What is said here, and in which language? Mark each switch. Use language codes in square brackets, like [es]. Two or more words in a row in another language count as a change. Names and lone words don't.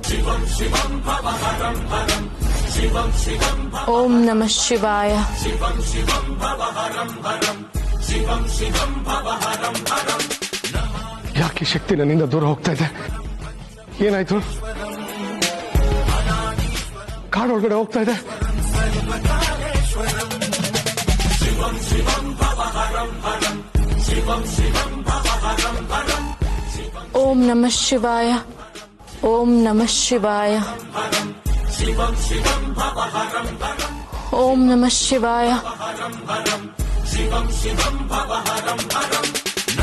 [sa] ಓಂ ನಮಃ ಶಿವಾಯ. [kn] ಯಾಕೆ ಶಕ್ತಿ ನನ್ನಿಂದ ದೂರ ಹೋಗ್ತಾ ಇದೆ? ಏನಾಯ್ತು? ಕಾಡೊಳಗಡೆ ಹೋಗ್ತಾ ಇದೆ. [sa] ಓಂ ನಮಃ ಶಿವಾಯ, ಓಂ ನಮಃ ಶಿವಾಯ, ಓಂ ನಮಃ ಶಿವಾಯ.